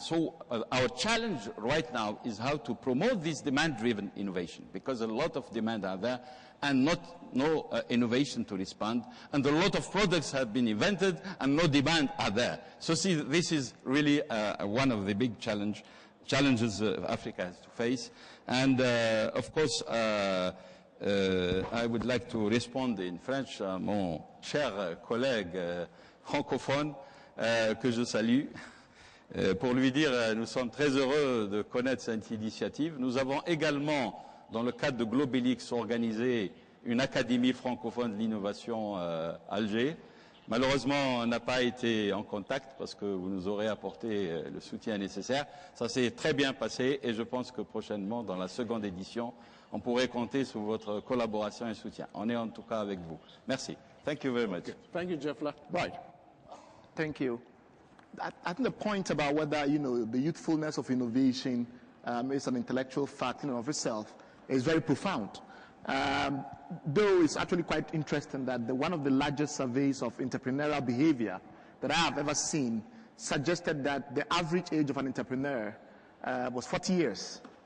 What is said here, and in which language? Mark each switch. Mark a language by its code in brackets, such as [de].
[en] So our challenge right now is how to promote this demand-driven innovation, because a lot of demand are there and no innovation to respond, and a lot of products have been invented and no demand are there. So see, this is really one of the big challenges Africa has to face. And of course, I would like to respond in French [fr] à mon cher collègue francophone que je salue, pour lui dire nous sommes très heureux de connaître cette initiative. Nous avons également, dans le cadre de Globelix, organisé une académie francophone de l'innovation à Alger. Malheureusement, on n'a pas été en contact parce que vous nous aurez apporté le soutien nécessaire. Ça s'est très bien passé et je pense que prochainement, dans la seconde édition, on pourrait compter sur votre collaboration et soutien. On est en tout cas avec vous. Merci. [en] Thank you very much. Okay. Thank you, Jeffla. Right. Thank you. I think the point about whether, the youthfulness of innovation is an intellectual fact in and of itself is very profound. Though it's actually quite interesting that one of the largest surveys of entrepreneurial behavior that I have ever seen suggested that the average age of an entrepreneur was 40 years.